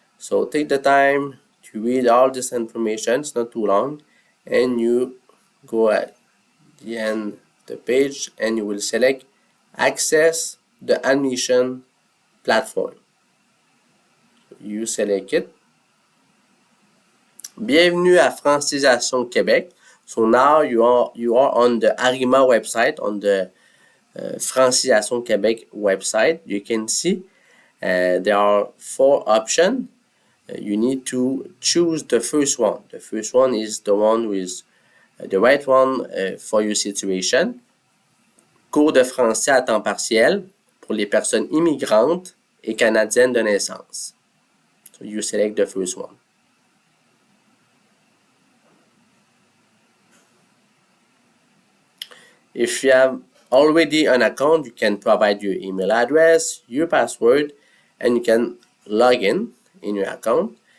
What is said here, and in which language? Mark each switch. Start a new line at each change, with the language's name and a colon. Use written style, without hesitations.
English: So take the time to read all this information. It's not too long. And you go at the end of the page and you will select access the admission platform. You select it.
French: Bienvenue à Francisation Québec.
English: So now you are on the Arima website, on the Francisation Québec website. You can see there are 4 options. You need to choose the first one. The first one is the one with the right one for your situation.
French: Cours de français à temps partiel pour les personnes immigrantes et canadiennes de naissance.
English: So you select the first one. If you have already an account, you can provide your email address, your password, and you can log in your account.